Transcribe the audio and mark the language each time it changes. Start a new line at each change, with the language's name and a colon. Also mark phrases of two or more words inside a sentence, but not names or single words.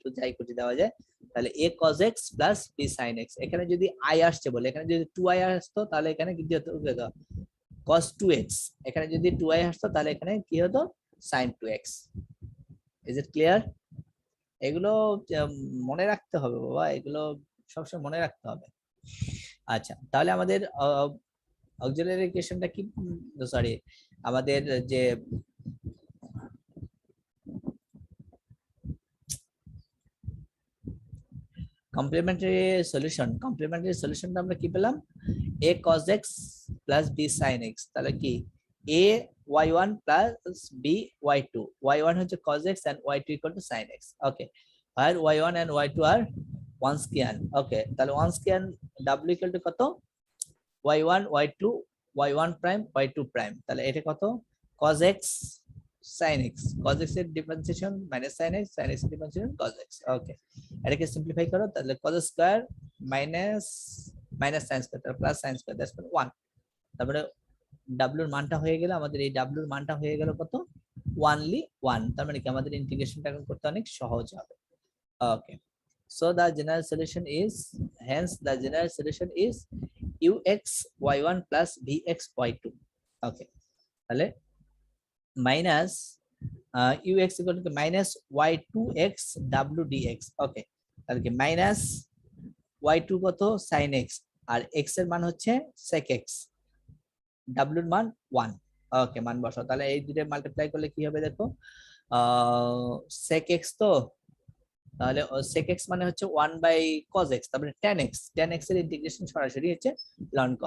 Bangla: যাই করে দেওয়া যায় তাহলে
English: a cos x plus b sin x
Bangla: এখানে যদি i আসছে বলে এখানে যদি 2i আসতো তাহলে এখানে কি হতো cos 2x এখানে যদি 2i আসতো তাহলে এখানে কি হতো sin 2x
English: is it clear
Bangla: এগুলো মনে রাখতে হবে বাবা এগুলো সবসময় মনে রাখতে হবে আচ্ছা তাহলে আমাদের
English: auxiliary equationটা
Bangla: কি সরি আমাদের যে
English: complementary solutionটা
Bangla: আমরা কি পেলাম
English: a cos x plus b sin x
Bangla: তাহলে কি a
English: y1 plus b y2 y1 হচ্ছে cos x and y2 equal to sin x okay where y1 and y2 are 1 square okay তাহলে 1 square w equal to কত y1 y2 y1 prime y2 prime
Bangla: তাহলে এটা কত
English: cos x sin x cos x
Bangla: এর ডিফারেন্সিয়েশন
English: minus sin x sin x
Bangla: এর ডিফারেন্সিয়েশন cos x ওকে এটাকে সিম্পলিফাই করো তাহলে
English: cos square minus sin square
Bangla: তাহলে
English: plus sin square that's 1
Bangla: তারপরে w এর মানটা হয়ে গেল আমাদের এই w এর মানটা হয়ে গেল কত only 1 তার মানে কি আমাদের ইন্টিগ্রেশনটা এখন করতে অনেক সহজ হবে ওকে
English: so the general solution is hence the general solution is ux y1 plus bx y2 okay তাহলে minus ux equal to minus y2x w dx okay
Bangla: তাহলে কি
English: minus y2
Bangla: কত sin x আর x এর মান হচ্ছে sec x w এর মান 1 ওকে মান বসাও তাহলে এই দুটো মাল্টিপ্লাই করলে কি হবে দেখো sec x তো তাহলে sec x মানে হচ্ছে 1 বাই cos x তারপরে tan x এর ইন্টিগ্রেশন সরাসরি হচ্ছে ln cos